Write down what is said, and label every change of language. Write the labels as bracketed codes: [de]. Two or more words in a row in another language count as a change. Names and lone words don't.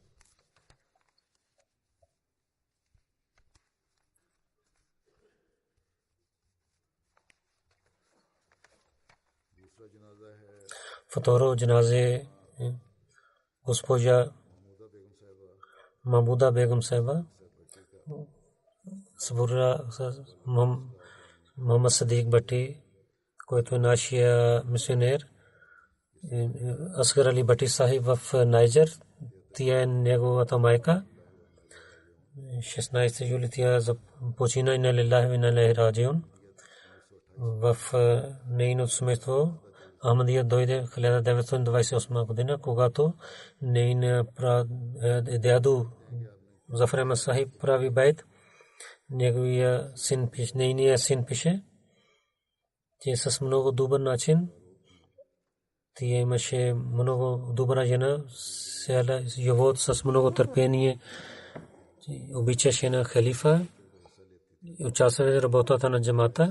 [bg] Второ джаназе госпожа Махмуда бегум сайба, Сабура Мохаммад Садик Бати, който е нашия мисионер, Асгар Али Бати Сахиб в Найджер. Тя е неговата майка. 16 юли тя почина. [ar] إنا لله وإنا إليه راجعون. [bg] В нейното семейство Ахмадия дойде 1928 година, когато нейният дядо Зафар Ахмад Сахиб прави байт. Нейният син пише, че с много добър начин тя имаше много добра жена, живот с много търпение, обичаше на халифа, участваше в работата на джамата.